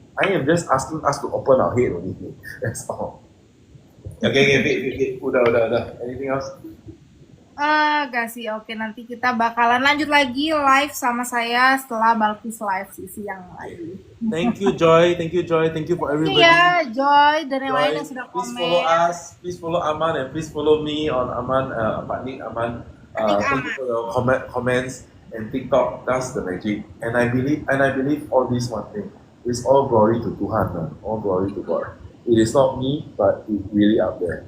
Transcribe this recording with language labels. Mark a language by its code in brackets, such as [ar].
[en] I am just asking us to open our head only. That's all. Okay, udah. Anything else? [id] Gak sih, oke, nanti kita bakalan lanjut lagi live sama saya setelah Balkis live sisi yang lagi. [en] Thank you Joy, thank you for everybody. [id] Iya, Joy dan yang lain yang sudah komen. [en] Please follow us, please follow Aman, and please follow me on Aman, Pak Nick Aman. Thank you for your comments and TikTok. That's the magic, and I believe all this one thing. It's all glory to Tuhan, all glory to God. It is not me, but it's really out there.